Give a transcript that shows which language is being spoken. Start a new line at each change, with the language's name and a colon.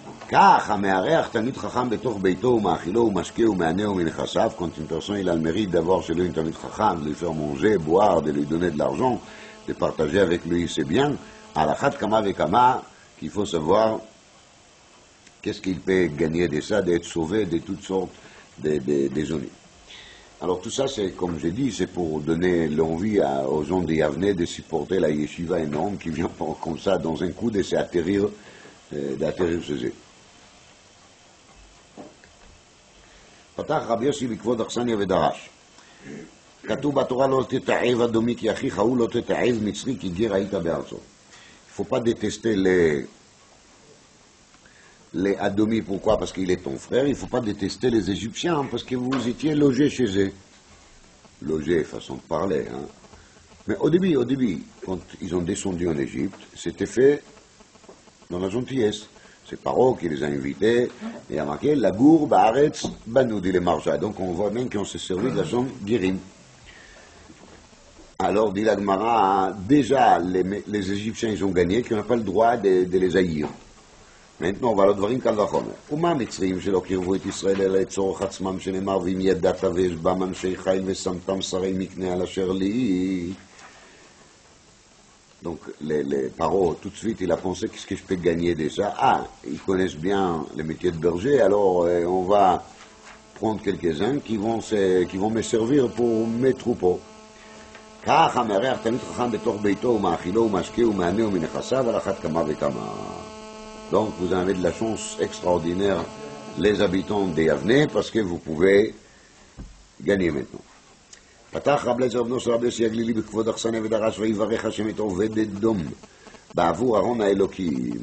Hebrew: כך המארח תלמיד חכם בתוך ביתו ומאכילו ומשקה ומענהו מנכסיו,
French: quand une personne il a le mérite d'avoir chez lui un תלמיד חכם, de lui faire manger, boire, de lui donner de l'argent, de partager avec lui ses biens, à la
Hebrew: khat kama vekama,
French: qu'il faut savoir qu'est-ce qu'il peut gagner de ça, d'être sauvé de toutes sortes des ennuis. Alors tout ça, c'est, comme j'ai dit, c'est pour donner l'envie aux gens de Yavne de supporter la yeshiva énorme qui vient comme ça dans un coup de s'atterrir chez eux.
Hebrew: פתח רבי יוסי בכבוד אכסניה ודרש. כתוב בתורה לא תתעב אדומי כי אחיך הוא, לא תתעב מצרי כי גר היית בארצו.
French: Il ne faut pas détester les Adomis, pourquoi? Parce qu'il est ton frère. Il ne faut pas détester les Égyptiens parce que vous étiez logés chez eux. Logés, façon de parler. Hein. Mais au début, quand ils ont descendu en Égypte, c'était fait dans la gentillesse. C'est Paro qui les a invités, et il a marqué la
Hebrew: gour ba'aretz banou,
French: dit les marja. Donc on voit bien qu'on s'est servi de la zone Guérim. Alors, dit la Gemara, déjà les Égyptiens ils ont gagné, qu'on n'a pas le droit de les haïr. Maintenant, on va
Hebrew: לדברים קל וחומר. ומה המצרים שלא קירבו את ישראל אלא לצורך עצמם שנאמר ואם ידעת ויש בם אנשי חיל ושמתם שרי מקנה על אשר לי.
French: Donc, les Paro, tout de suite, il a pensé qu'est-ce que je peux gagner de ça? Ah, ils connaissent bien le métier de berger, alors on va prendre quelques-uns qui vont me servir pour mes troupeaux.
Hebrew: כך המארח תלמיד חכם בתוך ביתו ומאכילו ומשקהו ומענהו מנכסיו על אחת כמה וכמה.
French: Donc vous avez de la chance extraordinaire, les habitants de Yavne, parce que vous pouvez gagner maintenant.
Hebrew: פתח רב אליעזר בנו של רבי יוסי הגלילי בכבוד אכסניה ודרש ויברך השם את עובד אדום בעבור ארון האלוקי.